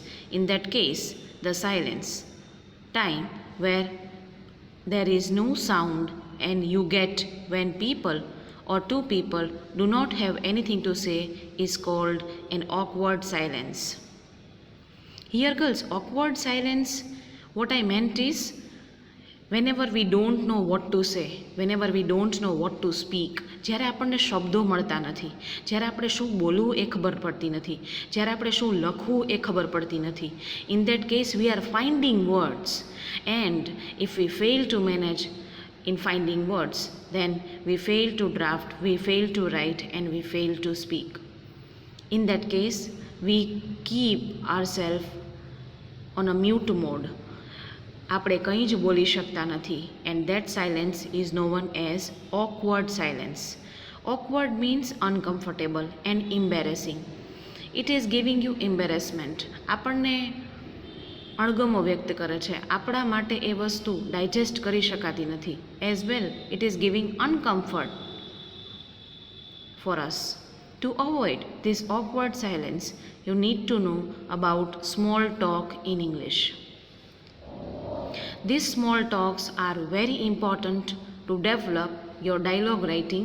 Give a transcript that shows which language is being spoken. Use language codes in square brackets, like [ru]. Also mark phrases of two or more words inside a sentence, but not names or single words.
[en] In that case, the silence, time where there is no sound and you get when people or two people do not have anything to say is called an awkward silence. Here girls, awkward silence, what I meant is whenever we don't know what to say, whenever we don't know what to speak, [gu] જ્યારે આપણને શબ્દો મળતા નથી, જ્યારે આપણે શું બોલવું એ ખબર પડતી નથી, જ્યારે આપણે શું લખવું એ ખબર પડતી નથી. [en] In that case we are finding words, and if we fail to manage in finding words, then we fail to draft, we fail to write, and we fail to speak. In that case we keep ourselves on a mute mode. [gu] આપણે કંઈ જ બોલી શકતા નથી. [en] And that silence is known as awkward silence. Awkward means uncomfortable and embarrassing. It is giving you embarrassment. [gu] આપણને અણગમો વ્યક્ત કરે છે. આપણા માટે એ વસ્તુ ડાયજેસ્ટ કરી શકાતી નથી. [en] As well, it is giving uncomfort for us. To avoid this awkward silence, you need to know about small talk in English. These small talks are very important to develop your dialogue writing.